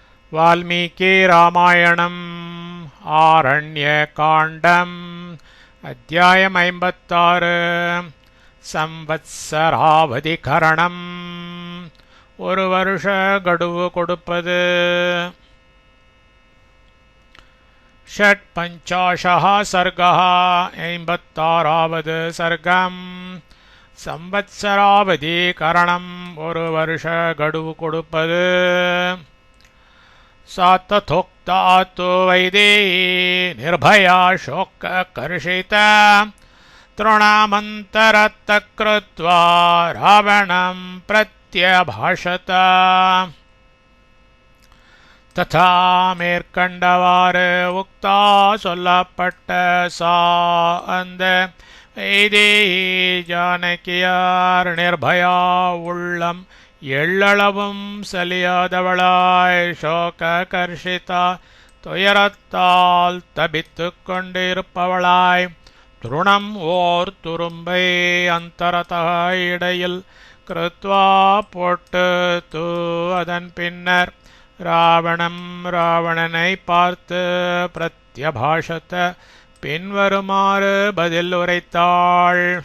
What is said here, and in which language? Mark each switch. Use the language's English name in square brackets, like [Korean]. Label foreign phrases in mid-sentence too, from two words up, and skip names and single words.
[Sanskrit] वाल्मीकि रामायणम् आरण्यकाण्डम् अध्यायम् 56 संवत्सरावधिकरणम् [Tamil] ஒரு வருஷ கடுவு கொடுப்பது [Sanskrit] षट्पञ्चाशः सर्गः 56வது सर्गम् संवत्सरावधिकरणम् [Tamil] ஒரு வருஷ கடுவு கொடுப்பது [Sanskrit] सातथोक्ता तु वैदेही निर्भया शोककर्षिता तृणामन्तरतः कृत्वा रावणं प्रत्यभाषत तथा [Tamil] மேற்கண்டவாறு உக்தா சொல்லப்பட்ட சா அந்த வைதேகி ஜானகியார் நிர்பயா உள்ளம் எள்ளளவும் சலியாதவளாய் [Sanskrit] शोक कर्षिता [Tamil] துயரத்தால் தபித்துக் கொண்டிருப்பவளாய் துருணம் ஓர் துரும்பை அந்தரதா இடையில் கிருத்வா போட்டு தூ அதன் பின்னர் ராவணனை பார்த்து பிரத்யபாஷத பின்வருமாறு பதில் உரைத்தாள்.